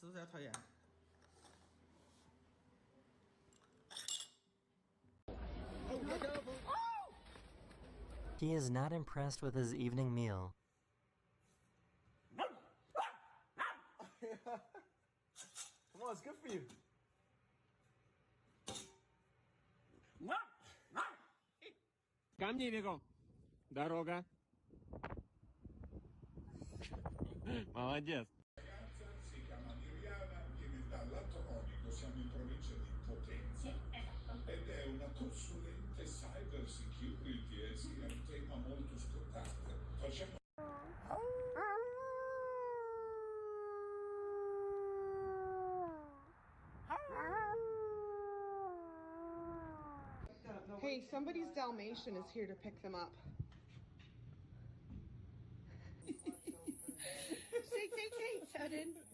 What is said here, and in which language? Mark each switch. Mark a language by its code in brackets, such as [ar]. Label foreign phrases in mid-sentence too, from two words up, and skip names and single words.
[en] He is not impressed with his evening meal. Come on, it's good for you. [ru] Ко мне бегом. Дорога. Молодец. [it] Si chiama Miriana, viene dall'Atronico, siamo in provincia di Potenza. Ed è una consulente [en] cyber security, [it] e sì, è un tema molto scottante. Facciamo... [en] Hey, somebody's Dalmatian is here to pick them up. Say, Sudden.